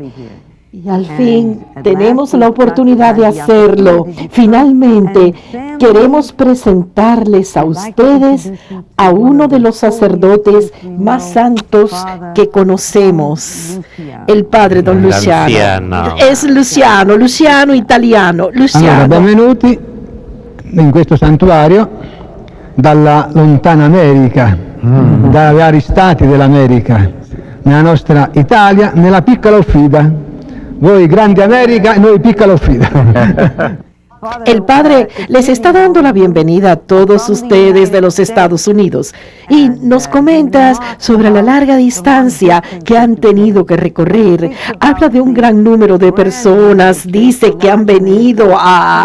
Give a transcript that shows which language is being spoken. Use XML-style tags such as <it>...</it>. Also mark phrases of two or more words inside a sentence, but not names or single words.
<es>Y al fin tenemos la oportunidad de hacerlo. Finalmente, queremos presentarles a ustedes a uno de los sacerdotes más santos que conocemos, el padre Don Luciano. Es Luciano italiano.</es> <it>Allora, benvenuti in questo santuario dalla lontana America, dai vari stati dell'America, nella nostra Italia, nella piccola Ofida. Voi grande América y noi piccola Ofida.</it> <es>El padre les está dando la bienvenida a todos ustedes de los Estados Unidos y nos comentas sobre la larga distancia que han tenido que recorrer. Habla de un gran número de personas, dice que han venido a</es>